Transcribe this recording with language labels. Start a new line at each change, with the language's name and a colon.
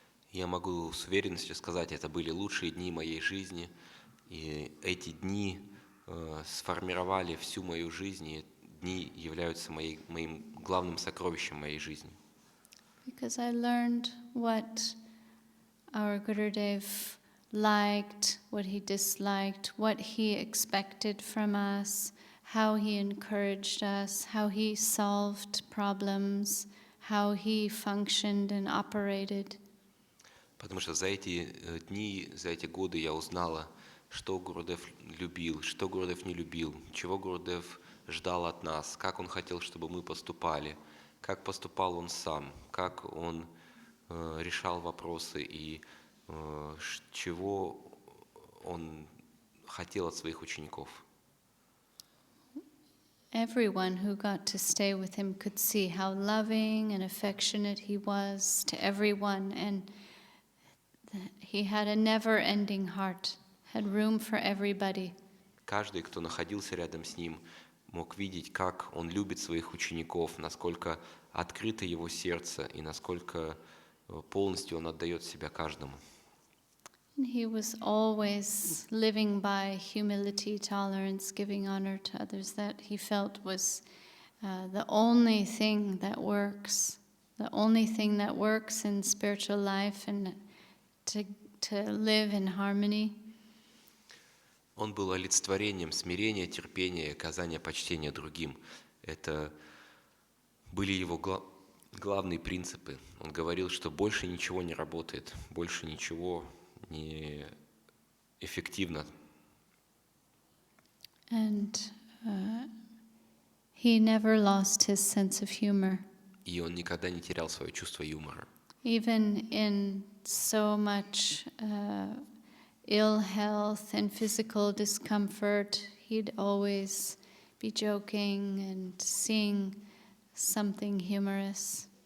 Russian: Я могу с уверенностью сказать, это были лучшие дни моей жизни, и эти дни сформировали всю мою жизнь, и дни являются моим главным сокровищем моей жизни.
English: Because I learned what our Gurudev liked, what he disliked, what he expected from us, how he encouraged us, how he solved problems, how he functioned and operated.
Russian: Потому что за эти дни, за эти годы я узнала, что Гурудев любил, что Гурудев не любил, чего Гурудев ждал от нас, как он хотел, чтобы мы поступали, как поступал он сам, как он решал вопросы и чего он хотел от своих учеников.
English: Everyone who got to stay with him could see how loving and affectionate he was to everyone, and he had a never-ending heart, had room for everybody.
Russian: Каждый, кто находился рядом с ним, мог видеть, как он любит своих учеников, насколько открыто его сердце и насколько полностью он отдает себя каждому.
English: And he was always living by humility, tolerance, giving honor to others. That he felt was the only thing that works. The only thing that works in spiritual life and to live in harmony.
Russian: Он был олицетворением смирения, терпения и оказания почтения другим. Это были его главные принципы. Он говорил, что больше ничего не работает, больше ничего не эффективно.
English: And he never lost his sense of humor.
Russian: И он никогда не терял свое чувство юмора.
English: Even in so much ill health and physical discomfort, he'd always be joking and seeing something humorous.